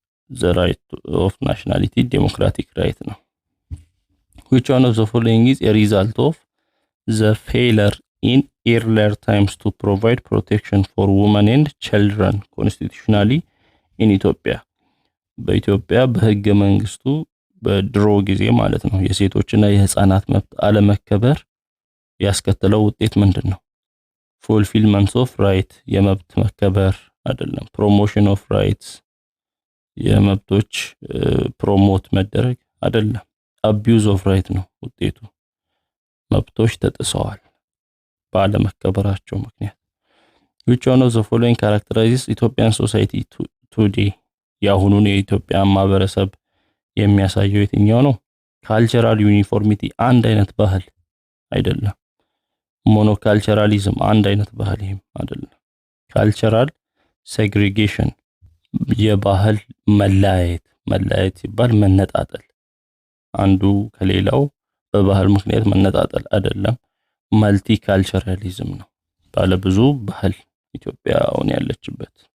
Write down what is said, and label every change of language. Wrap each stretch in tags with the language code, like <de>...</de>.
<en>ዘ ራይት ኦፍ ናሽናሊቲ ዴሞክራቲክ ራይት ነው። which one of the following is a result of the failure in earlier times to provide protection for women and children constitutionally in Ethiopia?</en> <am>በኢትዮጵያ በህገ መንግስቱ በድሮ ጊዜ ማለት ነው የሴቶችና የህፃናት መብት አለመከበር ያስከተለው ውጤት ምንድነው?</am> <en>fulfillment of right</en> <am>የመብት መከበር አይደለም።</am> <en>promotion of rights</en> <am>የመብቶች ፕሮሞት መደረግ አይደለም።</am> <en>abuse of right</en> <am>ነው ውጤቱ። መብቶች ተጥሰዋል ባለመከበራቸው ምክንያት።</am> <en>which one of the following characterizes Ethiopian society today?</en> <am>ያሁኑን የኢትዮጵያ ማህበረሰብ የሚያሳየው የትኛው ነው? ካልቸራል ዩኒፎርሚቲ አንድ አይነት ባህል አይደለም። ሞኖካልቸራሊዝም አንድ አይነት ባህል ይሄም አይደለም። ካልቸራል ሴግሪጌሽን የባህል መለያየት ሲባል መነጣጠል፣ አንዱ ከሌላው በባህል ምክንያት መነጣጠል አይደለም። መልቲ ካልቸራሊዝም ነው፣ ባለ ብዙ ባህል ኢትዮጵያ አሁን ያለችበት።</am>